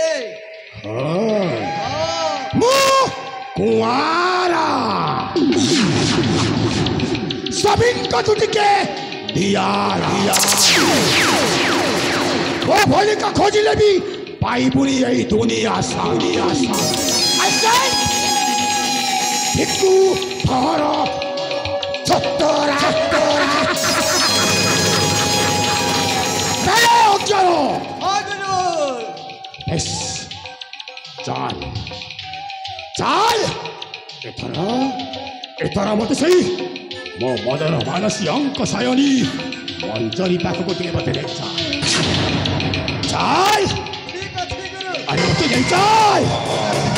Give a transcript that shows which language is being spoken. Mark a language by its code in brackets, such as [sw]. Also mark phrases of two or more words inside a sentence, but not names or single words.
[or] ମୁଁ କୁଆରା ସଭିଙ୍କ ଟିକେ ଦିଆରା ଓ ଭଳିକା ଖୋଜିଲେ ବି ପାଇବୁନି ଏଇ ଦୁନିଆ ସାନିଆ ଭିକୁ ଧର ଛତରା ଅଜ୍ଞାନ ଗୁରୁ ବେଶ ଚାଲ ଚାଲ ଏଥର ମତେ ସେଇ ମୋ ମଦର ମାନସୀ ଅଙ୍କ ସାୟନୀ ମଞ୍ଜରୀ ପାଖକୁ ଟିକେ ମତେ ନେଇ ଚାଲ ଠିକ ଅଛି ଗୁରୁ ଆରେ ମତେ ନେଇ ଚାଲ